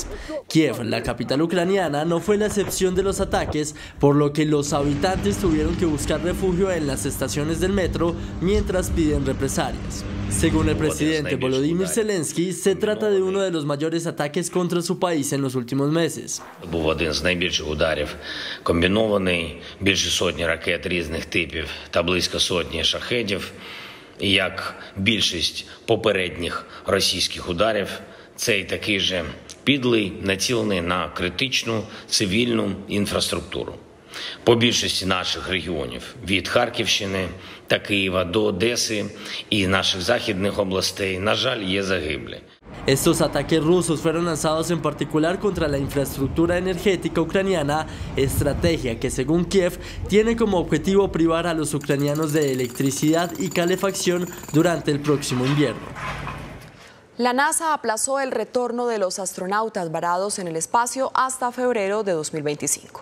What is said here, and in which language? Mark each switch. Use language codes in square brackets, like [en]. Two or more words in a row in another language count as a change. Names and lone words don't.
[es] Kiev, la capital ucraniana, no fue la excepción de los ataques, por lo que los habitantes tuvieron que buscar refugio en las estaciones del metro mientras piden represalias. Según el presidente Volodymyr Zelensky, se trata de uno de los mayores ataques contra su país en los últimos meses. [uk] Був один з найбільших ударів, комбінований, більше сотні ракет різних типів та близько сотні шахедів. І як більшість попередніх російських ударів, цей такий же підлий, націлений на критичну цивільну інфраструктуру. По більшості наших регіонів, від Харківщини та Києва до Одеси і наших західних областей, на жаль, є загиблі. [es] Estos ataques rusos fueron lanzados en particular contra la infraestructura energética ucraniana, estrategia que según Kiev tiene como objetivo privar a los ucranianos de electricidad y calefacción durante el próximo invierno. La NASA aplazó el retorno de los astronautas varados en el espacio hasta febrero de 2025.